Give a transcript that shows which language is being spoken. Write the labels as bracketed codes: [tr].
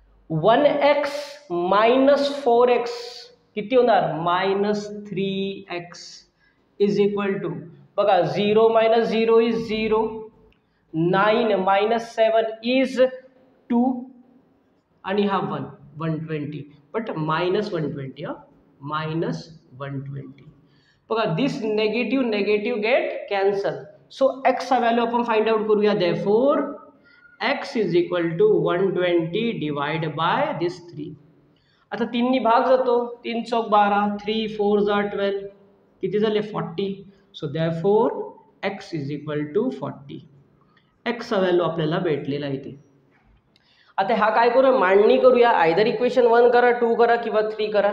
[en] 1x minus 4x [mr] किती होणार, [en] Minus 3x is equal to बघा 0 minus 0 is 0, 9 minus 7 is 2 आणि हा 1 120 बट मायनस 120 मायनस 120. [mr] बघा [en] This negative negative get cancel. [mr] So x चा व्हॅल्यू आपण फाइंड आउट करूया. [en] Therefore x is equal to 120 divide by this 3. [mr] आता 3 नी भाग जातो, 3 चौक 12 3 4 जा 12 किती झाले 40. [en] So therefore x is equal to 40. [mr] x चा व्हॅल्यू आपल्याला भेटलेला आहे इथे. आता हा काय करूया, मांडणी करूया. आयदर इक्वेशन 1 करा, 2 करा किंवा 3 करा.